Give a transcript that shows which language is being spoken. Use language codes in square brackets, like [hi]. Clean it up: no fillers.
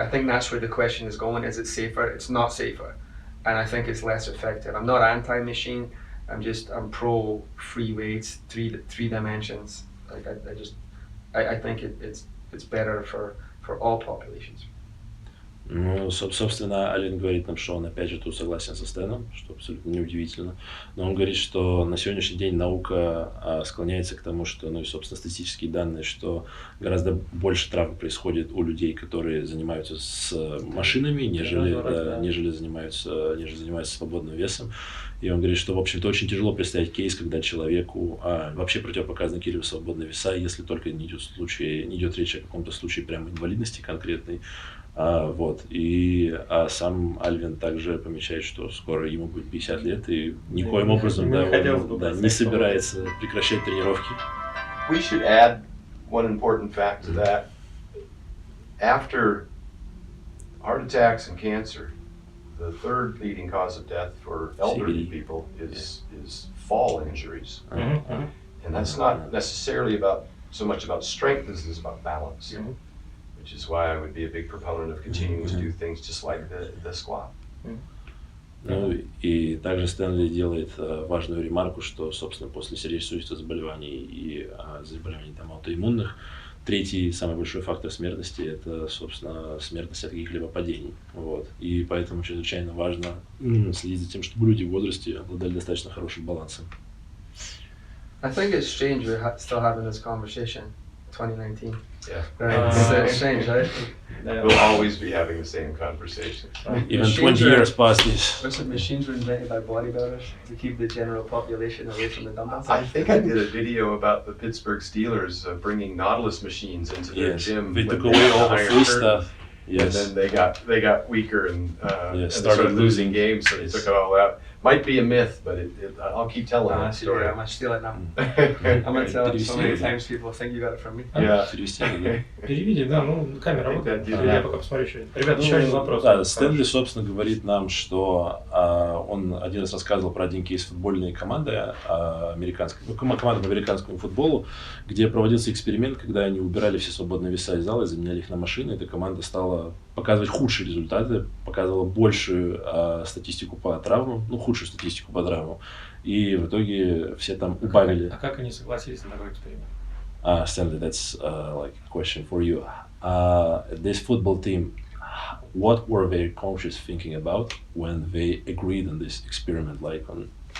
[en] I think that's where the question is going. Is it safer? It's not safer, and I think it's less effective. I'm not anti-machine. I'm pro free weights, three dimensions. Like I think it's better for all populations. [ru] Ну, собственно, Алвин говорит нам, что он опять же тут согласен со Стэном, что абсолютно неудивительно. Но он говорит, что на сегодняшний день наука склоняется к тому, что, ну и, собственно, статистические данные, что гораздо больше травм происходит у людей, которые занимаются с машинами, нежели занимаются свободным весом. И он говорит, что, в общем-то, очень тяжело представить кейс, когда человеку вообще противопоказаны какие-либо свободные веса, если только не идет речь о каком-то случае прямо инвалидности конкретной. Вот. И сам Алвин также помечает, что скоро ему будет 50 лет, и никоим образом не собирается прекращать тренировки. [en] We should add one important fact to that. After heart attacks and cancer, the third leading cause of death for elderly people is fall injuries. And that's not necessarily so much about strength as it is about balance. Which is why I would be a big proponent of continuing to do things just like the squat. [ru] Ну и также Стэнли делает важную ремарку, что, собственно, после сердечно-сосудистых заболеваний и заболеваний там, аутоиммунных, третий самый большой фактор смертности – это, собственно, смертность от каких-либо падений. Вот. И поэтому чрезвычайно важно следить за тем, чтобы люди в возрасте обладали достаточно хорошим балансом. [en] I think it's strange we're still having this conversation. 2019. Yeah. It's strange, right? We'll always be having the same conversation. Even 20 years past this. Listen, machines were invented by bodybuilders to keep the general population away from the dumbbells. I think I did a video about the Pittsburgh Steelers bringing Nautilus machines into their gym. They took away all the free stuff. Yes. And then they got weaker and started losing games, so they took it all out. Might be a myth, but I'll keep telling that story. I'm gonna steal it now. I'm gonna tell it so many times people think you got it from me. Yeah. [ru] Переведи, да, ну камера работает. Я пока посмотрю еще. Ребята, еще один вопрос. Да, Стэнли, собственно, говорит нам, что он один раз рассказывал про один кейс футбольной команды, команда по американскому футболу, где проводился эксперимент, когда они убирали все свободные веса из зала и заменяли их на машины. Эта команда стала показывать худшие результаты, показывала большую статистику по травмам, худшую статистику по травмам. И в итоге все там убавили. А как они согласились на такой эксперимент? [en] Stanley, that's like a question for you. This football team, what were their coaches thinking about when they agreed on this experiment, like on